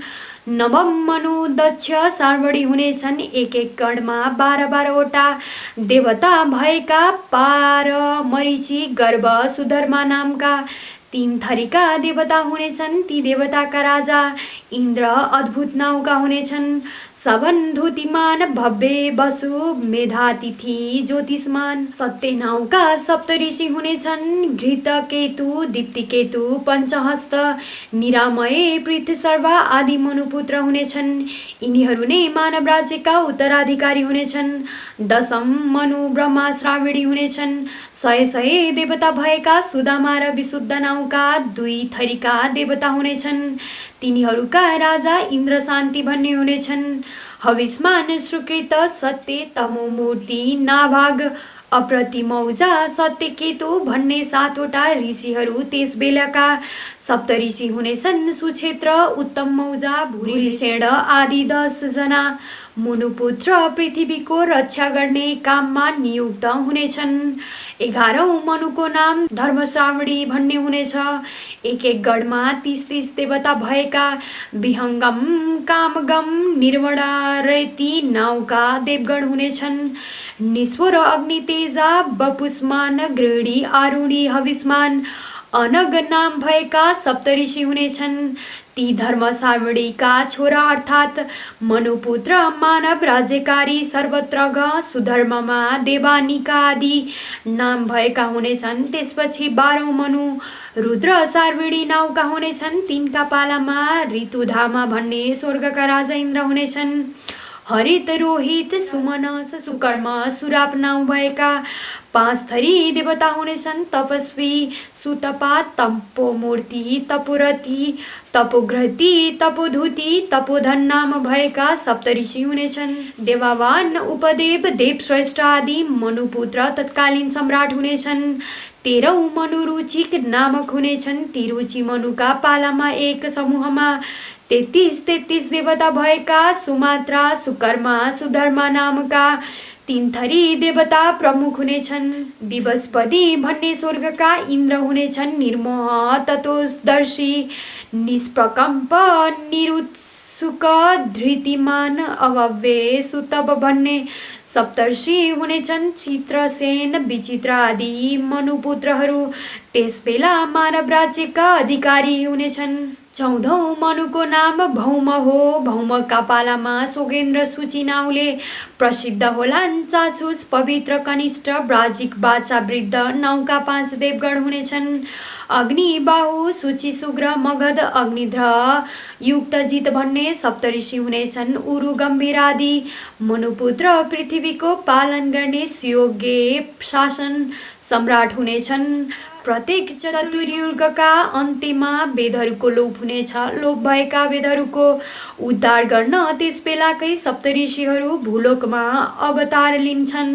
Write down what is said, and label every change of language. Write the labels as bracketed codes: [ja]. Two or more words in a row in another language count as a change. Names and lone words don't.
[ne] नवम मनु दक्ष सार्वडी हुनेछन्। एक एक गणमा 12-12 वटा देवता भएका पार, मरीचि, गर्भ, सुधर्मा नामका 3 थरीका देवता हुनेछन्। ती देवताका राजा इन्द्र अद्भुत नाउँका हुनेछन्। सबन्धुतिमान भव्य वसु मेधातिथि ज्योतिषमान सत्य नाउका सप्तऋषि हुनेछन् घृत केतु दीप्ति केतु पञ्चहस्त निरामय पृथ्वी सर्वा आदि मनुपुत्र हुनेछन्। यिनीहरू नै मानव राज्यका उत्तराधिकारी हुनेछन्। दशम मनु ब्रह्मा श्रावणी हुनेछन्। सय सय देवता भएका सुदामा र विशुद्ध नाउका 2 थरीका देवता हुनेछन्। तिनीहरूका राजा इन्द्र शान्ति भन्ने हुनेछन्। हविष्मान सुकृत सत्य तमो मूर्ति नाभाग अप्रतिमौजा सत्य केतु भन्ने 7 वटा ऋषिहरू त्यस बेलाका सप्तऋषि हुनेछन्। सुक्षेत्र उत्तम मौजा भूरिसेण आदि 10 जना मुनुपुत्र पृथ्वीको रक्षा गर्ने काममा नियुक्त हुनेछन्। 11औं मनुको नाम धर्मश्रावणी भन्ने हुनेछ। एक एक गढमा 30 देवता भएका विहङ्गम कामगम निर्वणा रेती नाउका देवगण हुनेछन्। निस्वर अग्नि तेजा बपुष्मान गृहिणी आरुणी हविष्मान अनग नाम भएका सप्तऋषि हुनेछन्। ती धर्मश्रावणीका छोरा अर्थात् मनुपुत्र मानव राज्यकारी सर्वत्रग सुधर्ममा देवानिका आदि नाम भएका हुनेछन्। त्यसपछि 12औं मनु रुद्र श्रावणी नाउका हुनेछन्। तिनका पालामा ऋतुधामा भन्ने स्वर्गका राजा इन्द्र हुनेछन्। हरित रोहित सुमनस सुकर्म सुराप नाउँ भएका 5 थरी देवता हुनेछन्। तपस्वी सुतपा तपोमूर्ति तपोरथी तपोघ्रती तपोधुती तपोधन नाम भएका सप्तऋषि हुनेछन्। देवावान उपदेव देवश्रेष्ठ आदि मनुपुत्र तत्कालीन सम्राट हुनेछन्। 13औं मनु रुचिक नामक हुनेछन्। ती रुचि मनुका पालामा एक समूहमा 33 देवता भएका सुमात्रा सुकर्मा सुधर्मा नामका 3 थरी देवता प्रमुख हुनेछन्। दिवसपति भन्ने स्वर्गका इन्द्र हुनेछन्। निर्मोह तत्त्वदर्शी निष्प्रकम्प निरुत्सुक धृतिमान अभव्य सुतप भन्ने सप्तर्षि हुनेछन्। चित्रसेन विचित्र आदि मनुपुत्रहरू त्यसबेला मानव राज्यका अधिकारी हुनेछन्। 14औं मनुको नाम भौम हो। भौमका पालामा सोगेन्द्र सूची नाउँले प्रसिद्ध होलान्। चाचुस पवित्र कनिष्ठ ब्राजिक बाचा वृद्ध नाउँका 5 देवगण हुनेछन्। अग्नि बाहु सूची सुग्र मगध अग्निध्र युक्तजित भन्ने सप्तऋषि हुनेछन्। उरु गम्भीर आदि मनुपुत्र पृथ्वीको पालन गर्ने सुयोग्य शासन सम्राट हुनेछन्। प्रत्येक चतुर्युगका अन्त्यमा वेदहरूको लोप हुनेछ। लोप भएका वेदहरूको उद्धार गर्न त्यस बेलाकै सप्तऋषिहरू भूलोकमा अवतार लिन्छन्।